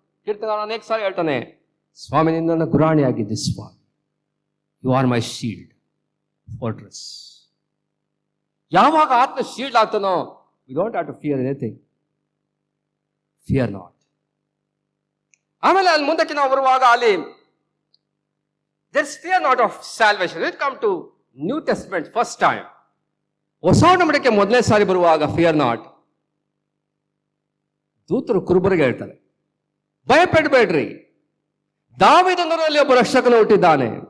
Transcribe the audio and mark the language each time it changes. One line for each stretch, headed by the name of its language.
Kannada: ಕೀರ್ತನ ಅನೇಕ ಸಾರಿ ಹೇಳ್ತಾನೆ, ಸ್ವಾಮಿ ನೀನು ನನ್ನ ಗುರಾಣಿ ಆಗಿದ್ದೆ ಸ್ವಾಮಿ.
English: You are my shield, fortress.
Kannada: ಯಾವಾಗ ಆತ್ಮ shield ಆಗ್ತಾನೋ,
English: we don't have to fear anything. Fear not.
Kannada: ಆಮೇಲೆ ಅಲ್ಲಿ ಮುಂದಕ್ಕೆ ನಾವು ಬರುವಾಗ ಅಲ್ಲಿ
English: there's fear not of salvation. When it come to New Testament first time,
Kannada: ಹೊಸ ಒಡಂಬಡಿಕೆ ಮೊದಲನೇ ಸಾರಿ ಬರುವಾಗ
English: fear not,
Kannada: ದೂತರು ಕುರುಬರಿಗೆ ಹೇಳ್ತಾರೆ, ಭಯಪಡಬೇಡ್ರಿ, ದಾವೀದನಲ್ಲಿ ಒಬ್ಬ ರಕ್ಷಕನು ಹುಟ್ಟಿದ್ದಾನೆ.